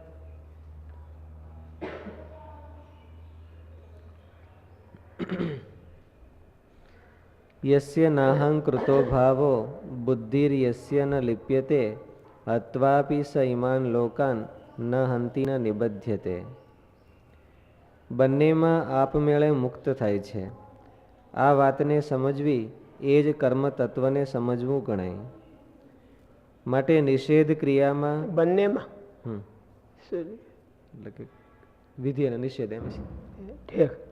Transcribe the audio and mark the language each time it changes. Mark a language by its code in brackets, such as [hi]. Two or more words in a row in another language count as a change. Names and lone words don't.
[sa] यस्य नाहं कृतो भावो बुद्धिर्यस्य न लिप्यते अत्वापि स इमान् लोकान् न हंति न निबध्यते। [gu] બંનેમાં આપમેળે મુક્ત થાય છે. આ વાતને સમજવી એ જ કર્મ તત્વને સમજવું ગણાય. માટે નિષેધ ક્રિયામાં બંનેમાં એટલે કે વિધિ અને નિષેધ એમ છે.